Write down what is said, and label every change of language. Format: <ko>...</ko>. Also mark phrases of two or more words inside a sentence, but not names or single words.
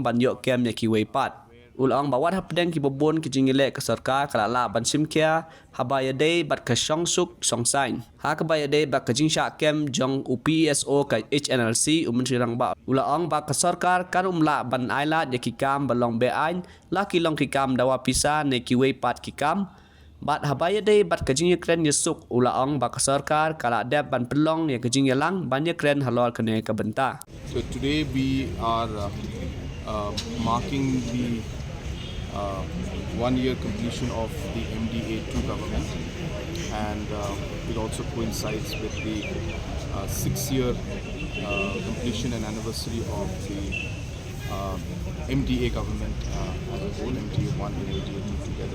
<kha>ban yok kem ya ki wei pat ulong bawat ha pedeng ki babon ki jingile ke Sorkar kala la ban simkia ha baya dei bat ka song suk song sain ha ka baya dei bat ka jing sha kem jong UPSO ka HNLC Menteri Rangba ulong ba ka Sorkar kan la ban aila ya ki kam balong be ain la ki long ki kam dawa pisa ne ki wei pat ki kam bat ha baya dei bat ka jing kren yesuk ulong ba ka Sorkar kala dep ban pelong ya ka jing yalang ban ya kren halor kene ka benta.</kha> <en>So today we are marking the 1-year completion of the MDA2 government, and it also coincides with the 6-year completion and anniversary of the MDA government as a whole, MDA1 and MDA2 together.</en>